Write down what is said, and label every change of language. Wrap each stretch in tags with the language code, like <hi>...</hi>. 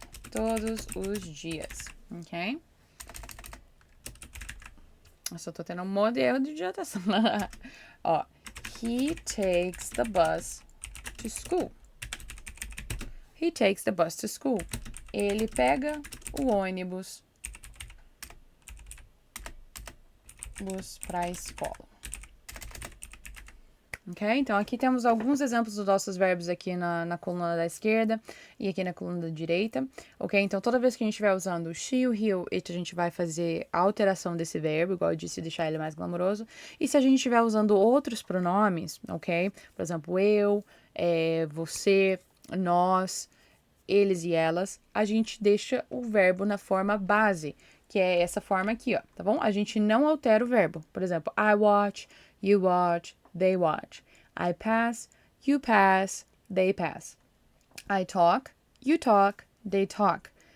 <pt>Todos os dias, ok? Eu só tô tendo um monte de erro de digitação. Ó,</pt> <en>he takes the bus to school. He takes the bus to school.</en> <pt>Ele pega o ônibus para a escola. Ok? Então, aqui temos alguns exemplos dos nossos verbos aqui na coluna da esquerda e aqui na coluna da direita. Ok? Então, toda vez que a gente estiver usando o she, o he, o it, a gente vai fazer a alteração desse verbo, igual eu disse, deixar ele mais glamouroso. E se a gente estiver usando outros pronomes, ok? Por exemplo, eu, você, nós, eles e elas, a gente deixa o verbo na forma base, que é essa forma aqui, ó, tá bom? A gente não altera o verbo. Por exemplo,</pt> <en>I watch, you watch, they watch. I pass, you pass, they pass. I talk, you talk, they talk.</en>